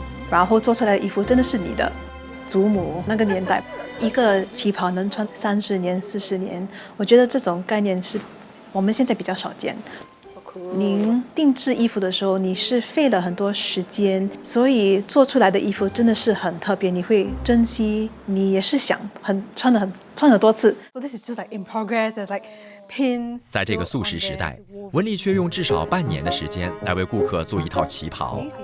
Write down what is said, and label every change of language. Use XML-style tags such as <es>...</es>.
<zh>然后做出来的衣服真的是你的。祖母那个年代，一个旗袍能穿30年、40年，我觉得这种概念是我们现在比较少见。您定制衣服的时候，你是费了很多时间，所以做出来的衣服真的是很特别，你会珍惜，你也是想穿很多次。</zh> <en>So this is just like in progress, there's like pins.</en> <zh>在这个速食时代，文丽却用至少半年的时间来为顾客做一套旗袍。</zh>